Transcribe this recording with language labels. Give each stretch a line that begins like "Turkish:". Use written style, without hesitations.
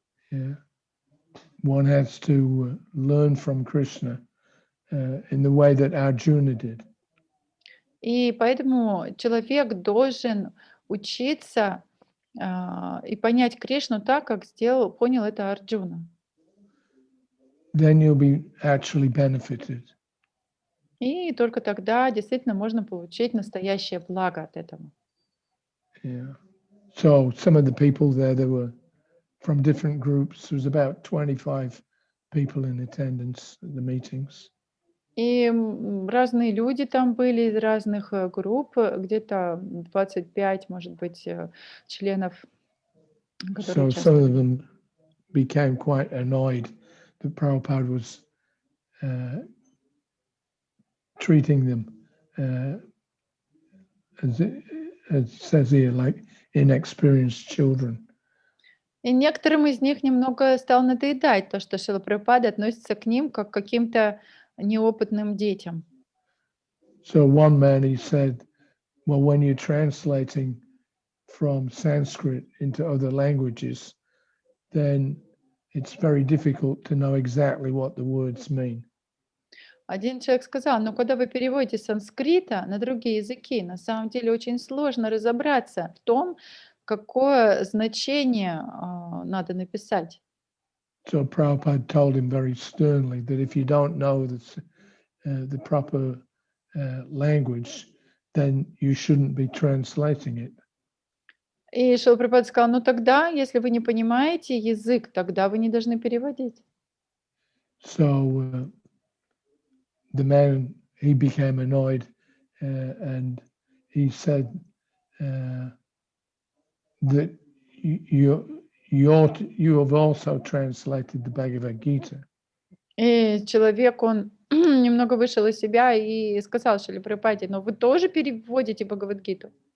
English: Yeah. One has to learn from Krishna in the way that Arjuna did.
Russian: И поэтому человек должен учиться и понять Кришну так, как понял это Арджуна.
English: Then you'll be actually benefited.
Russian: И только тогда действительно можно получить настоящее благо от этого.
English: Yeah. So some of the people there were from different groups. There was about 25 people in attendance at the meetings.
Russian: И разные люди там были из разных групп, где-то 25, может быть, членов, которые
English: So some of
Russian: участвовали.
English: them became quite annoyed that Prabhupada was treating them, as it says here, like inexperienced children.
Russian: И некоторым из них немного стало надоедать то, что Шрила Прабхупада относится к ним как к каким-то неопытным детям.
English: So one man, he said, well, when you're translating from Sanskrit into other languages, then it's very difficult to know exactly what the words mean.
Russian: Один человек сказал, но когда вы переводите с санскрита на другие языки, на самом деле очень сложно разобраться в том, какое значение надо написать.
English: So Prabhupada told him very sternly that if you don't know the proper language, then you shouldn't be translating it.
Russian: И Шрила Прабхупада сказал, ну тогда, если вы не понимаете язык, тогда вы не должны переводить.
English: So the man, he became annoyed and he said that you have also translated the Bhagavad-gita.
Russian: И человек, он немного вышел из себя и сказал Шриле Прабхупаде, но вы тоже переводите Бхагавад-гиту?